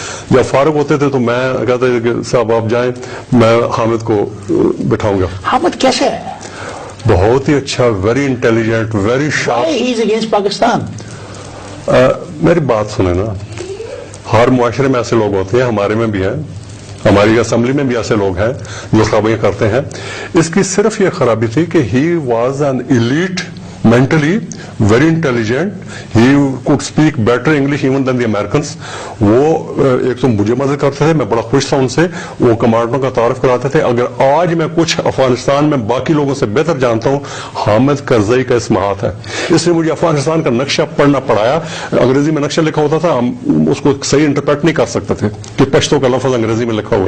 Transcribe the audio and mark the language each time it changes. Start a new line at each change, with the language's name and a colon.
Urdu: جب فارغ ہوتے تھے تو میں کہتا تھا کہ صاحب آپ جائیں, میں حامد کو بٹھاؤں گا. حامد کیسے ہے؟ بہت ہی اچھا,
English: Very intelligent, very sharp. He is against Pakistan.
Urdu: میری بات سنیں نا, ہر معاشرے میں ایسے لوگ ہوتے ہیں, ہمارے میں بھی ہیں, ہماری اسمبلی میں بھی ایسے لوگ ہیں جو خرابیاں کرتے ہیں. اس کی صرف یہ خرابی تھی کہ
English: He was an elite, mentally very intelligent, he could speak better English even than the Americans.
Urdu: وہ ایک تو مجھے مدد کرتے تھے, میں بڑا خوش تھا ان سے. وہ کمانڈروں کا تعارف کراتے تھے. اگر آج میں کچھ افغانستان میں باقی لوگوں سے بہتر جانتا ہوں, حامد کرزئی کا اس میں ہاتھ ہے. اس لیے مجھے افغانستان کا نقشہ پڑھنا پڑایا. انگریزی میں نقشہ لکھا ہوتا تھا, ہم اس کو صحیح انٹرپریٹ نہیں کر سکتے تھے کہ پشتو کا لفظ انگریزی میں لکھا ہوا ہے.